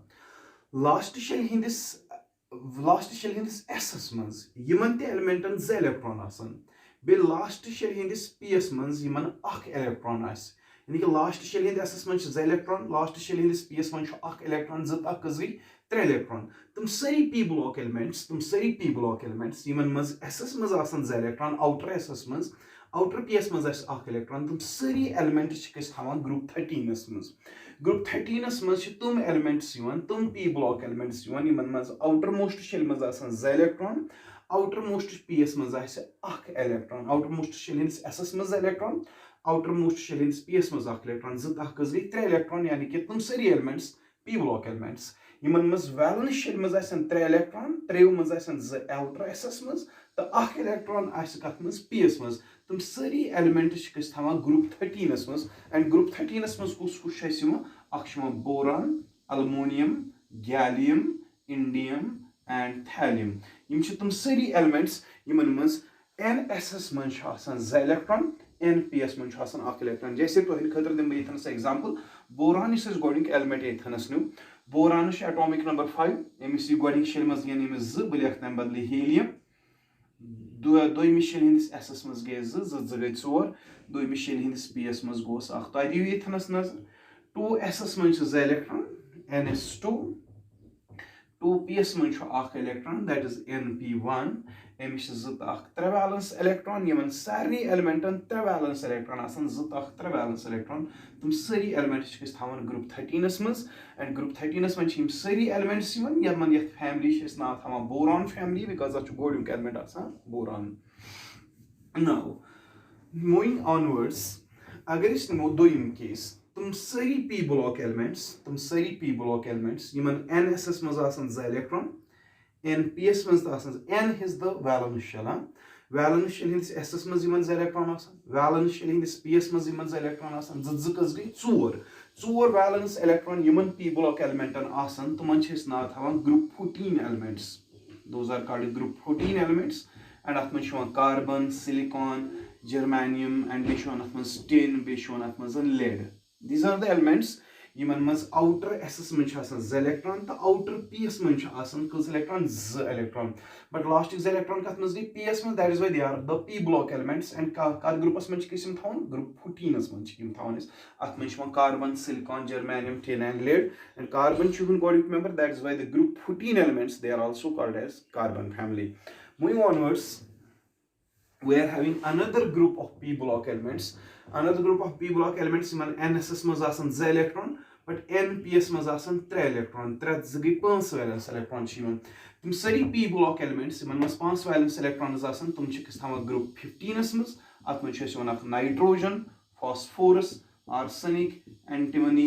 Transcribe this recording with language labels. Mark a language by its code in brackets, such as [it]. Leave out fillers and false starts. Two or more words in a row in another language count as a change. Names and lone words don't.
[en] last shell [ks] हिंदिस एसस मज यमन ते एलिमेंटन 2 इलेक्ट्रॉन आसन, बे [en] last shell [ks] हिंदिस पीएस मज यमन 1 इलेक्ट्रॉन आस, यानी कि [en] last shell [ks] हिंद एसस मज 2 इलेक्ट्रॉन, [en] last shell [ks] हिंदिस पीएस मज 1 इलेक्ट्रॉन, 3 इलेक्ट्रॉन। तुम सारी [en] p block elements [ks] यमन मज एसस मज आसन 2 इलेक्ट्रॉन, आउटर एसस मज आउटर पीएस मज 1 इलेक्ट्रॉन। तुम सारी एलिमेंट्स थावान ग्रुप 13 मज। ग्रुप 13 मज तुम एलिमेंट्स तुम [en] p block elements [ks] यमन मज [en] outer most shell [ks] मज 2 इलेक्ट्रॉन, [en] outer most [ks] पीएस मज 1 इलेक्ट्रॉन, [en] outer most shell [ks] हिंदिस एसस मज 2 इलेक्ट्रॉन, [en] outer most shell [ks] हिंदिस पीएस मज 1 इलेक्ट्रॉन, 3 इलेक्ट्रॉन, यानी कि तुम सारी एलिमेंट्स [en] p block elements [ks] यमन मज [en] valence shell [ks] मज 3 इलेक्ट्रॉन, 3 मज 2 आउटर एसस मज तो 1 इलेक्ट्रॉन कत मज पीएस मज। तुम सारी एलिमेंट्स थावान ग्रुप 13 मज। एंड ग्रुप 13 मज कुछ बोरॉन, अल्मोनियम, गैलियम, [en] indium and thallium. [ks] यम तुम सारी एलिमेंट्स यमन मज nss मज 2 इलेक्ट्रॉन, nps मज 1 इलेक्ट्रॉन। जैसे तो खतर दिम बस एग्जांपल, बोरान इस गोडिक एलिमेंट ये न्यू। बोरान [en] atomic number [ks] 5, अमिस गोडिक शेल मज गए 2 बह लिख तम बदल हीलियम। दोयमी शेल हिंदिस एसस मज गए 2 गई 4, दोयमी शेल हिंदिस पीएस मज गोस 1। तो दियो ये नजर 2s मज 2 इलेक्ट्रॉन, ns2, 2ps मज 1 इलेक्ट्रॉन, [en] that is [ks] np1, अमिस 3 [en] valence electron, [ks] यमन सारे एलिमेंटन 3 [en] valence electron [ks] आसान, 3 [en] valence electron. [ks] तुम सारी एलिमेंट्स थावन ग्रुप 13 मज। एंड ग्रुप 13 मज सारी एलिमेंट्स यमन ये फैमिली नाव थावन [en] boron family, because of [ks] गोडिक एलिमेंट आसान बोरॉन। [en] now moving onwards, [ks] अगर इस निमो दोयम केस तुम सारी [en] p block elements [ks] यमन nss मज 2 इलेक्ट्रॉन, nps मज n [en] is the valence shell, valence shell [ks] हिंदिस एसस मज 2 इलेक्ट्रॉन आसान, [en] valence shell [ks] हिंदिस पीएस मज 2 इलेक्ट्रॉन आसान, 2 कस गई 4 [en] valence electron [ks] यमन [en] p block [ks] एलिमेंटन आसान, तुमन नाव थावन ग्रुप 14 एलिमेंट्स। [en] those are called group 14 elements. [ks] and अथ मज कार्बन सिलिकॉन जर्मेनियम एंड बेश टिन बेश लेड [en] these are the elements [ks] यमन मज [en] outer s [ks] मज ज इलेक्ट्रॉन तो आउटर पीएस मज कस इलेक्ट्रॉन ज इलेक्ट्रॉन बट लास्ट ज इलेक्ट्रॉन कत मज गई पीएस मज [en] that is why they are the p block elements एंड [ks] कत ग्रुपस मज किसम थावन ग्रुप 14 मज थावन अत मज [en] carbon silicon germanium tin and lead and carbon छु गॉड मेंबर that is why the group 14 elements they are also called as carbon family moving onwards we are having another group of p block elements [ks] man nss maz asan z electron but nps maz asan 3 electron 3 gई 5 valence electron chiman tum sari p block elements man maz 5 valence electrons asan tum chi kis thama group 15 s maz at maz chhe wan nitrogen phosphorus arsenic antimony